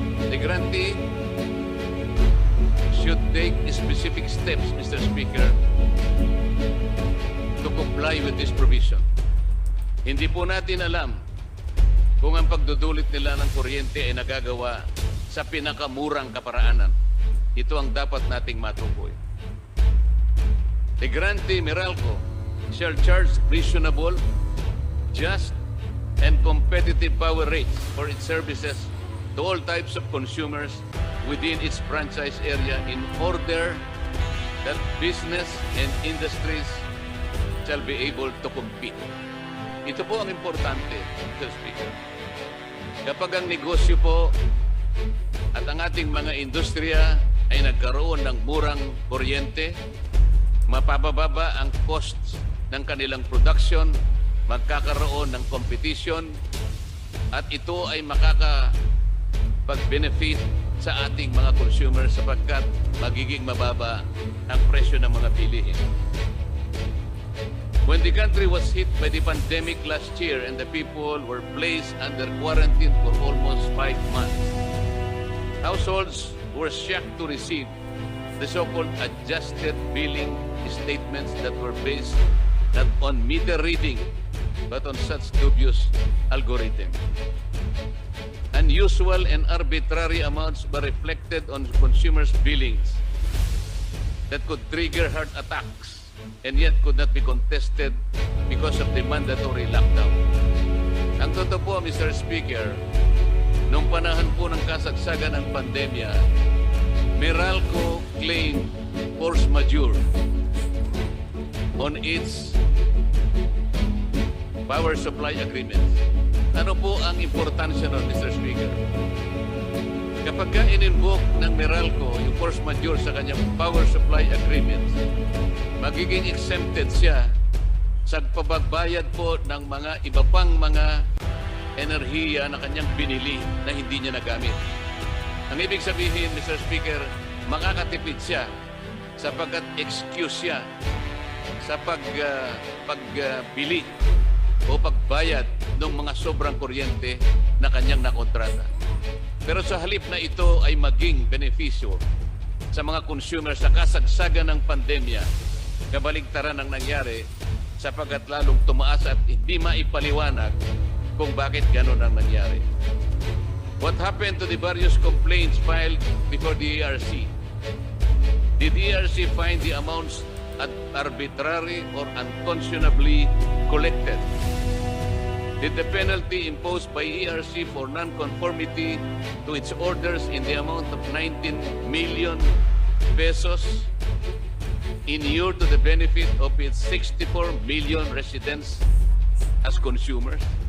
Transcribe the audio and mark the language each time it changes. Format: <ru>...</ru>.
<en>The grantee should take specific steps, Mr. Speaker, to comply with this provision.</en> <tl>Hindi po natin alam kung ang pagdudulit nila ng kuryente ay nagagawa sa pinakamurang kaparaanan. Ito ang dapat nating matukoy.</tl> <en>The grantee Meralco shall charge reasonable, just, and competitive power rates for its services to all types of consumers within its franchise area in order that business and industries shall be able to compete.</en> <tl>Ito po ang importante, Mr. Speaker. Kapag ang negosyo po at ang ating mga industriya ay nagkaroon ng murang kuryente, mapababa ang costs ng kanilang production, magkakaroon ng competition, at ito ay makakapag-benefit sa ating mga consumers sapagkat magiging mababa ang presyo ng mga bilihin.</tl> <en>When the country was hit by the pandemic last year and the people were placed under quarantine for almost 5 months, households were shocked to receive the so-called adjusted billing statements that were based not on meter reading but on such dubious algorithm. Unusual and arbitrary amounts were reflected on consumers' billings that could trigger heart attacks and yet could not be contested because of the mandatory lockdown.</en> <tl>Ang totoo po,</tl> <en>Mr.</en> <tl>Speaker, nung panahon po ng kasagsagan ng pandemya, Meralco</tl> <en>claimed force majeure on its power supply agreements.</en> <tl>Ano po ang importansya nun, Mr. Speaker? Kapag in-invoke ng Meralco yung force majeure sa kanyang power supply agreements, magiging exempted siya sa pagbabayad po ng mga iba pang mga enerhiya na kanyang binili na hindi niya nagamit. Ang ibig sabihin, Mr. Speaker, makakatipid siya sapagkat excuse siya sa pagbili o pagbayad ng mga sobrang kuryente na kanyang nakontrata. Pero sa halip na ito ay maging benepisyo sa mga consumers sa kasagsagan ng pandemya, kabaligtaran ang nangyari sapagkat lalong tumaas at hindi maipaliwanag kung bakit gano'n ang nangyari.</tl> <en>What happened to the various complaints filed before the ERC? Did the ERC find the amounts arbitrary or unconscionably collected? Did the penalty imposed by ERC for non-conformity to its orders in the amount of 19 million pesos inure to the benefit of its 64 million residents as consumers?</en>